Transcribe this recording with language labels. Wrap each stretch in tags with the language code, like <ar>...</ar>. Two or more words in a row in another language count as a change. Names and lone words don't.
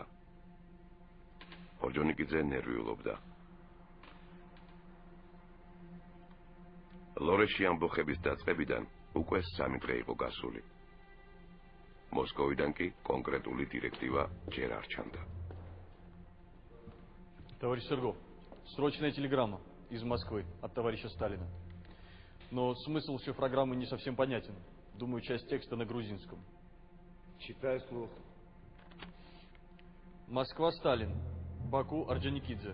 <ka>ორჯონიკიძე ნერვიულობდა. ლორეში ამბოხების დაწყებიდან უკვე 3 დღე იყო გასული. მოსკოვიდან კი კონკრეტული დირექტივა ჯერ არ ჩანდა.</ka> <ru>Товарищ Серго, срочная телеграмма из Москвы от товарища Сталина. Но смысл шифрограммы не совсем понятен. Думаю, часть текста на грузинском. Читай вслух. Москва, Сталин. Баку, Орджоникидзе.</ru>